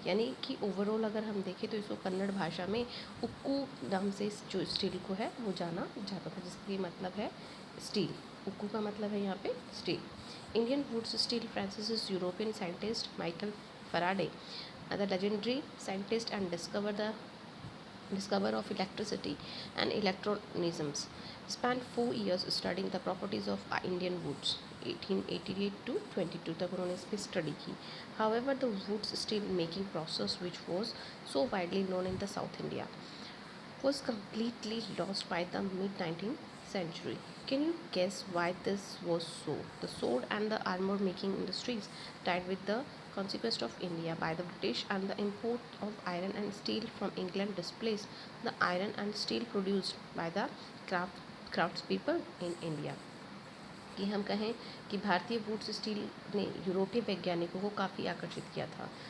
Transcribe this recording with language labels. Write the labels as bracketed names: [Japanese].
[Hindi] यानी कि ओवरऑल अगर हम देखें तो इसको कन्नड़ भाषा में उक्कू नाम से जो स्टील को है वो जाना जाता था, जिसका मतलब है स्टील। उक्कू का मतलब है यहाँ पे steel. [English] Indian woods steel Francis European scientist Michael Faraday the legendary scientist and discoverer of electricity and electronisms, spent 4 years studying the properties of Indian woods 1888 to 22 [Hindi] तक उन्होंने इस पर स्टडी की। [English] However, the woods steel making process which was so widely known in the South India was completely lost by the mid-19th century. Can you guess why this was so? The sword and the armor making industries died with the conquest of India by the British, and the import of iron and steel from England displaced the iron and steel produced by the craftspeople in India. [Hindi] कि हम कहें कि भारतीय woods steel ने यूरोपीय वैज्ञानिकों को काफ़ी आकर्षित किया था।